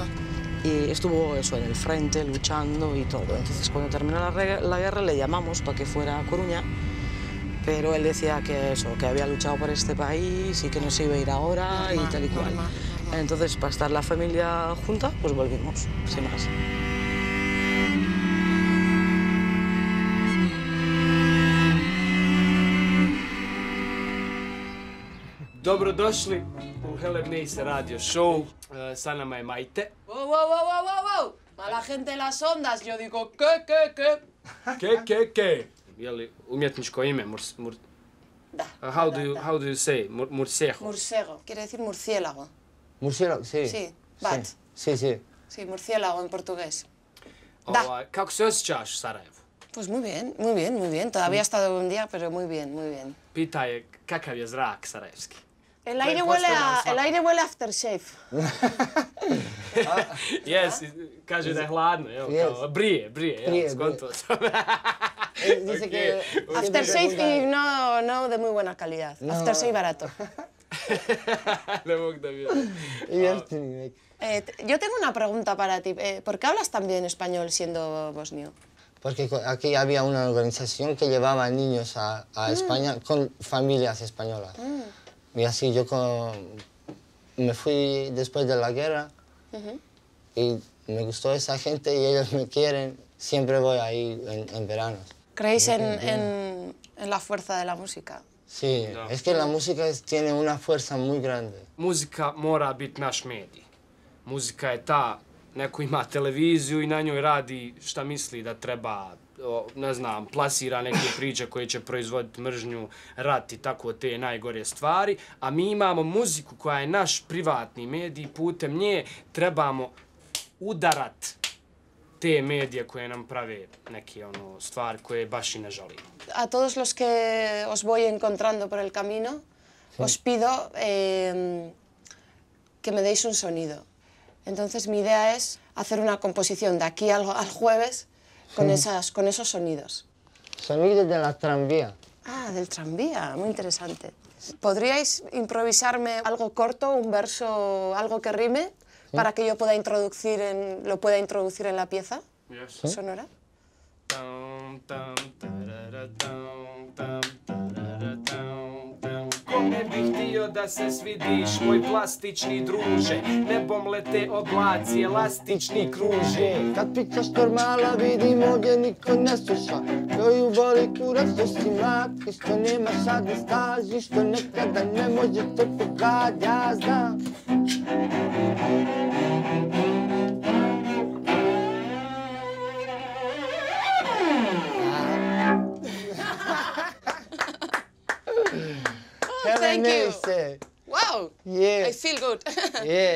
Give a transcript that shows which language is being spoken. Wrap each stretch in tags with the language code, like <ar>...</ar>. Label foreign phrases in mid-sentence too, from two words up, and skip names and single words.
<es>Y estuvo eso, en el frente, luchando y todo. Entonces cuando terminó la guerra le llamamos para que fuera a Coruña, pero él decía que eso, que había luchado por este país y que no se iba a ir ahora y tal y cual. Normal. Entonces, para estar la familia junta, pues volvimos, sin más.</es> <bs>Dobrodošli u Helebnejse radio show. Sa nama je Majte. Wow.</bs> <es>Mala gente en las ondas, yo digo, ¿qué? Ke.</es> <bs>Je li umjetničko ime? Da.</bs> <en>How do you say? Murciego.</en> <es>Murciego, quiere decir murciélago. Murciélago, sí. Sí, bat. Sí. Sí, murciélago en portugués.</es> <bs>Da. Kako se osjećaš u Sarajevu?</bs> <es>Pues muy bien. Todavía ha estado un día, pero muy bien.</es> <bs>Pita je kakav je zrak sarajevski.</bs> <es>El aire huele a aftershave.</es> <en>Yes,</en> <bs>kaže da je hladno, evo, kao brije, evo, skonto sam.</bs> <es>Dice que... Aftershave y no de muy buena calidad. No. Aftershave barato.</es> <bs>Ne mogu da vidim.</bs> <es>Yo tengo una pregunta para ti. ¿Por qué hablas tan bien español siendo bosnio? Porque aquí había una organización que llevaba niños a España con familias españolas. Y así yo me fui después de la guerra y me gustó esa gente y ellos me quieren siempre voy ahí en verano. ¿Creéis en la fuerza de la música? Sí, es que la música tiene una fuerza muy grande.</es> <bs>Muzika mora biti naš medij. Muzika je ta, neko ima televiziju i na njoj radi šta misli da treba, ne znam, plasira neke priče koje će proizvoditi mržnju, rat i tako te najgore stvari, a mi imamo muziku koja je naš privatni medij, putem nje trebamo udarat te medije koje nam prave neke stvari koje baš i ne želimo.</bs> <es>A todos los que os voy encontrando por el camino, os pido que me deis un sonido. Entonces mi idea es hacer una composición de aquí al jueves con esos sonidos. Sonidos de la tranvía. Ah, del tranvía, muy interesante. ¿Podríais improvisarme algo corto, un verso, algo que rime, para que yo pueda lo pueda introducir en la pieza sonora?</es> <bs>Kome bih htio da se svidiš, moj plastični druže, nebom lete oblaci, elastični kruže. Kad pričaš normala, vidim ovdje niko ne sluša. Koju boli kurac, što si mlad, i što nemaš sad staži, što nekada ne može to pogad, ja znam.</bs> <en>Thank you. Wow. Yeah. I feel good. Yeah.</en>